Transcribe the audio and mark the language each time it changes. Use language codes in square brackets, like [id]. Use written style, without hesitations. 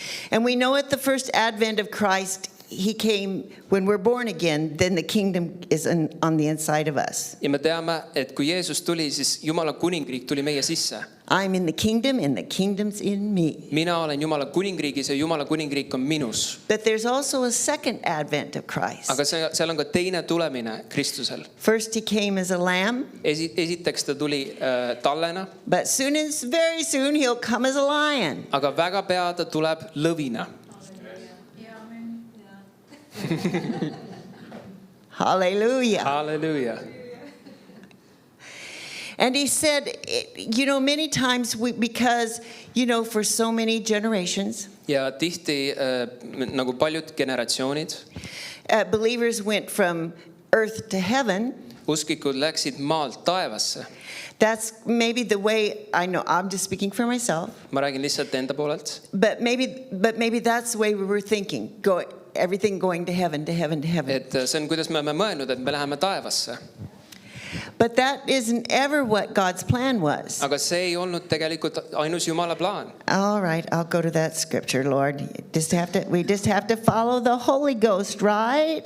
[en] And we know at the first advent of Christ, he came when we're born again, then the kingdom is on the inside of us. [et] Ja me teame, et kui Jeesus tuli, siis Jumala kuningriik tuli meie sisse. [en] I'm in the kingdom and the kingdom's in me. [et] Mina olen Jumala kuningriigis ja Jumala kuningriik on minus. [en] But there's also a second advent of Christ. [et] Aga seal on ka teine tulemine Kristusel. [en] First he came as a lamb. [et] Esiteks ta tuli tallena. [en] But very soon he'll come as a lion. [et] Aga väga pea ta tuleb lõvina. [en] Hallelujah. Hallelujah. And he said, many times because, for so many generations, [et] Ja tihti nagu paljud generatsioonid, [en] believers went from earth to heaven. [et] usklikud läksid maalt taevasse. [en] That's maybe the way, I know, I'm just speaking for myself. [et] Ma räägin lihtsalt enda poolelt. [en] But maybe that's the way we were thinking, everything going to heaven, to heaven, to heaven. [et] Et see on, kuidas me oleme mõelnud, et me läheme taevasse. [en] But that isn't ever what God's plan was. [et] Aga see ei olnud tegelikult ainus Jumala plaan. [en] All right, I'll go to that scripture, Lord. We just have to follow the Holy Ghost, right?